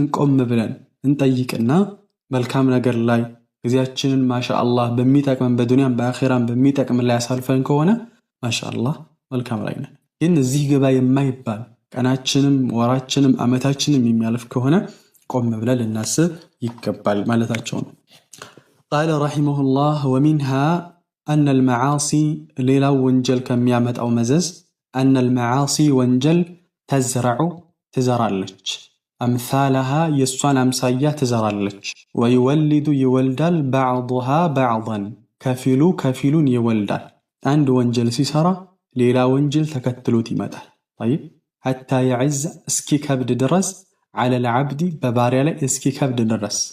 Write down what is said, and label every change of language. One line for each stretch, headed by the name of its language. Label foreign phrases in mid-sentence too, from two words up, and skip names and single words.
Amharic: ቆም ብለን እንጠይቅና መልካም ነገር ላይ ጊዜያችንን ማሻአላህ በሚጠቅመን በዱንያም በአኺራም በሚጠቅም ላይ ያሳልፈን ከሆነ ማሻአላህ መልካም ላይ ነን። ግን እዚህ ግባ የማይባል ቀናችንም ወራችንም ዓመታችንም የሚያልፍ ከሆነ ቆም ብለን ልናስብ ይገባል ማለታቸው ነው።
Arabic: قال رحمه الله ومنها أن المعاصي
Amharic: ሌላው ወንጀል ከሚያመጣው መዘዝ
Arabic: أن المعاصي
Amharic: ወንጀል ተዝረዑ ትዘራለች አምሳለሃ የእሷን አምሳያ ትዘራለች። ወይወሊዱ ይወልዳል ባዕዱሃ ባዕዳን ከፊሉ ከፊሉን ይወልዳል። አንድ ወንጀል ሲሰራ ሌላ ወንጀል ተከትሎት ይመጣል። ጠይብ ሐታ የዕዝ እስኪ ከብድ ድረስ
Arabic: على العبد
Amharic: በባሪያ ላይ እስኪ ከብድ ድረስ